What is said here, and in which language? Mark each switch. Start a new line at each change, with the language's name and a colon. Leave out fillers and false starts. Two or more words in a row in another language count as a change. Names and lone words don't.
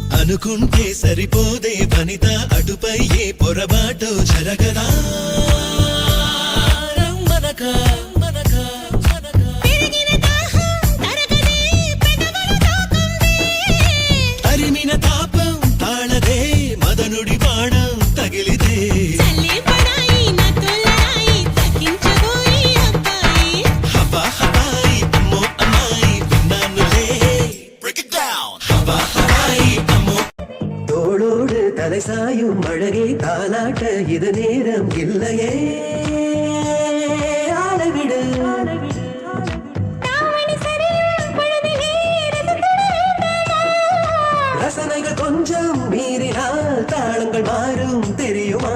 Telugu: అనుకుంటే సరిపోదే వనిత అటుపై ఏ పొరబాటో జరగదా మనక మనక తరిమిన తాపం తాళదే మదనుడి బాణం తగిలిదే హవా హవాయి అమ్మో అమ్మాయి విన్నానులే హవా హవాయి అమ్మో
Tamil: தோளோடு தலை சாயும் அழகே தாலாட்ட இது நேரம் இல்லையே ஆளவிடு ரசனைகள் கொஞ்சம் மீறினால் தாளங்கள் மாறும் தெரியுமா